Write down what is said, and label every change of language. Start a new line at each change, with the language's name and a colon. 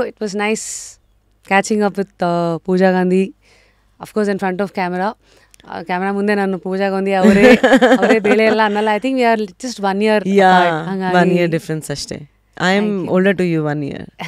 English: It was nice catching up with Pooja Gandhi. Of course in front of camera.
Kannada: Camera ಮುಂದೆ ನಾನು ಪೂಜಾ ಗಾಂಧಿ ಅವರೇ ಬೇಳೆ ಎಲ್ಲ ಅನ್ನಲ್ಲ.
English: I think we are just 1 year. One year difference ಅಷ್ಟೇ. I am older to you 1 year.